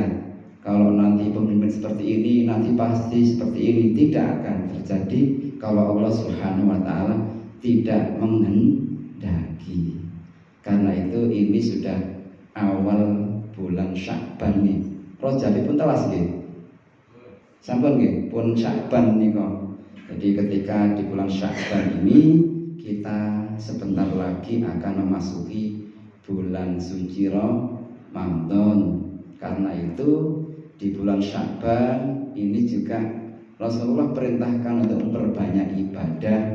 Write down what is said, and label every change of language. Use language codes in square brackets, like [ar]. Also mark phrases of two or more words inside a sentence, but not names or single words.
[id] Kalau nanti pemimpin seperti ini, nanti pasti seperti ini. Tidak akan terjadi kalau Allah [ar] Subhanahu wa ta'ala [id] tidak menghendaki. Karena itu ini sudah awal bulan Sya'ban nih. [jv] Rajab pun telas nggih. Sampun nggih, pun Sya'ban nika. [id] Jadi ketika di bulan Sya'ban ini kita sebentar lagi akan memasuki bulan suci Ramadan. Karena itu di bulan Sya'ban ini juga Rasulullah perintahkan untuk memperbanyak ibadah.